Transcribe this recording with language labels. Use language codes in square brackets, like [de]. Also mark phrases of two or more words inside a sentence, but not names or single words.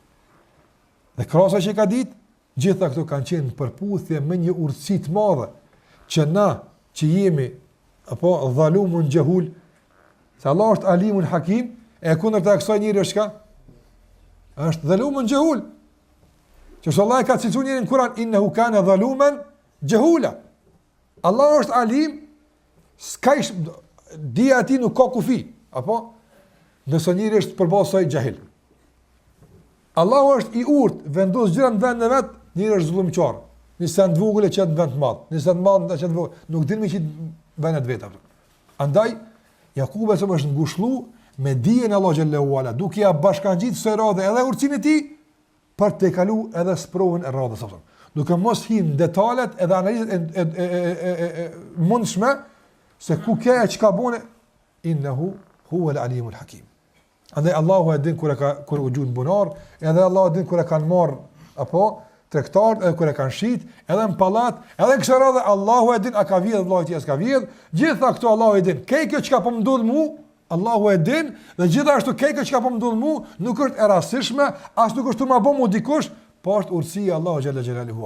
[sq] Dhe krasa që ka ditë, gjitha këto kanë qenë në përputhje me një urtësi të madhe që na që jemi apo [ar] ظلوم جهول, [sq] se Allah është [ar] عليم حكيم, [sq] e kundërta e kësaj njëri është çka? Është [ar] ظلوم جهول. [sq] Që Allah e ka cilësuar njërin në Kur'an, [ar] إنه كان ظلوما جهولا. [sq] Allah është alim, s'ka dia ati nuk ka kufi, apo nëse njëri është përballë saj jahil. Allahu është i urtë, vendos gjëra në vendin e vet, njëri është zullumçar. Nëse të vogël e çet në vend të madh, nëse të madh e çet vogël, nuk dinë me çit vend të vetë. Andaj Jakubi është ngushëllu me dijen e Allah [ar] جل وعلا, [sq] duke ia bashkangjit së radhë edhe urtësinë e tij për të kalu edhe sprovën e radhës apo. Duke mos hin detalet edhe analizat e mundshme se ku ka çka bune, [ar] إنه هو العليم الحكيم. [sq] Andaj Allahu e din kur u gjun bunar, edhe Allahu e din kur e kanë marr apo tregtarët, edhe kur e kanë shit, edhe në pallat, edhe kësaj radhe Allahu e din a ka vjedh vllai i as ka vjedh, gjitha këto Allahu e din. Kjo çka po më ndodh mua, Allahu e din, dhe gjithashtu kjo çka po më ndodh mua nuk është e rastishme, as nuk është më bëmu dikush, po është urtësia Allahu [ar] جل جلاله.